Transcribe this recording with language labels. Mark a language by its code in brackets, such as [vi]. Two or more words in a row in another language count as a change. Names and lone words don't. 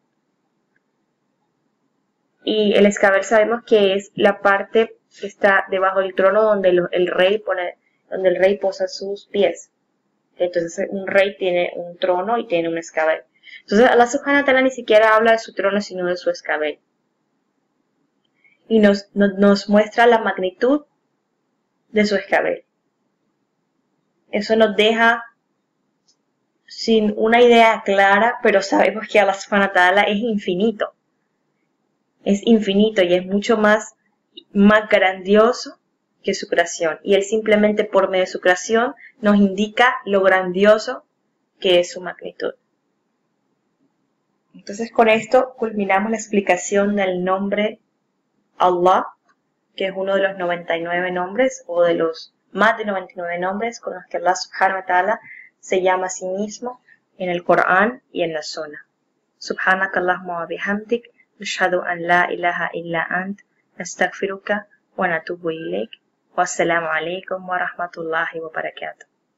[es] Y el escabel sabemos que es la parte que está debajo del trono donde el rey posa sus pies. Entonces un rey tiene un trono y tiene un escabel. Entonces [ar] الله سبحانه وتعالى [es] ni siquiera habla de su trono sino de su escabel. Y nos muestra la magnitud de su escabel. Eso nos deja sin una idea clara, pero sabemos que [ar] الله سبحانه وتعالى [es] es infinito. es infinito y es mucho más grandioso que su creación. Y Él simplemente por medio de su creación nos indica lo grandioso que es su magnitud. Entonces con esto culminamos la explicación del nombre Allah, que es uno de los 99 nombres o de los más de 99 nombres con los que [ar] الله سبحانه وتعالى [es] se llama a sí mismo en el Corán y en la Sunna. [ar] سبحانك اللهم وبحمدك، نشهد أن لا إله إلا أنت، نستغفرك ونتوب إليك. والسلام عليكم ورحمة الله وبركاته.